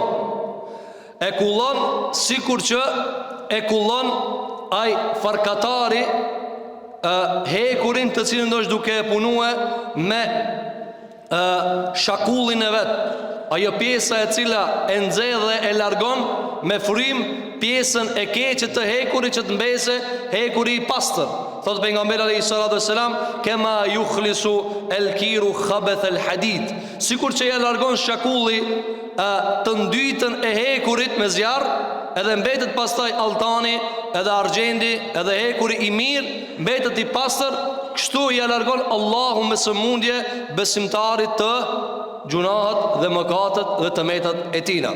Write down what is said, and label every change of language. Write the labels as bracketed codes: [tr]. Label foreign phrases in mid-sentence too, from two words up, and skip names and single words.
[sq] E kullon sikur që e kullon ai farkatari hekurin të cilin do është duke e punue me shakullin e vet. Ajo pjesa e cila e nxjerr dhe e largon me frym pjesën e keqe të hekurit që të mbese hekuri i pastër. Thot pejgamberi [ar] عليه الصلاة والسلام كما ينفي الكير خبث الحديد. [sq] Sikur që ja largon shakulli të ndytën e hekurit me zjarr, edhe mbetet pastaj altani, edhe argjendi, edhe hekuri i mirë mbetet i pastër, kështu ja largon Allahu me sëmundje besimtarit të gjunahat dhe mëkatet dhe të metat e tina.